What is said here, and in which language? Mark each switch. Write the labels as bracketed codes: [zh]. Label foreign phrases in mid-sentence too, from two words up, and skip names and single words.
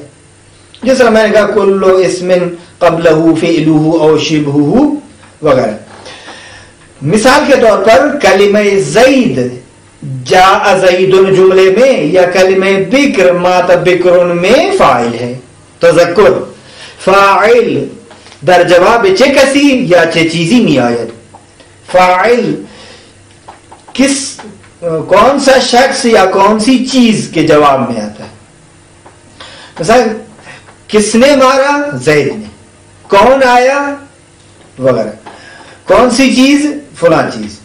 [ur] جس طرح میں نے کہا [ar] کل اسم قبلہ فعلہ او شبہہ [ur] وغیرہ. مثال کے طور پر کلمہ زید [ar] جاء زید [ur] جملے میں، یا کلمہ بکر [ar] مات بکر [ur] میں فاعل ہے. [fa] تذکر فاعل در جواب چه کسی یا چه چیزی می آید. [ur] فاعل کس کون سا شخص یا کون سی چیز کے جواب میں آتا ہے. مثلا کس نے مارا؟ زید نے. کون آیا؟ وغیرہ. کون سی چیز؟ فلاں چیز.